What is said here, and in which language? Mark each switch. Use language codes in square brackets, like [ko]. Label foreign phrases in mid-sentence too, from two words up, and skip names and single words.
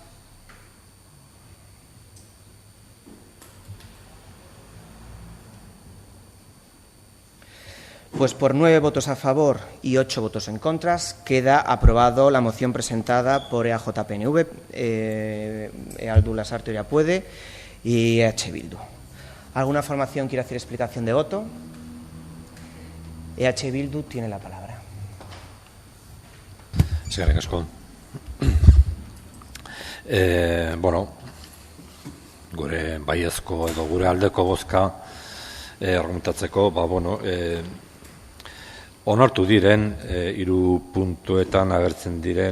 [es] Pues por 9 votos a favor y 8 votos en contra queda aprobado la moción presentada por EAJ-PNV, Aldu Lasarte Oria Puede y EH Bildu. ¿Alguna formación quiere hacer explicación de voto? EH Bildu tiene la palabra. [eu] Eskerrik asko. Gure baiezko edo gure aldeko bozka argumentatzeko, onartu diren, 3 puntuetan agertzen diren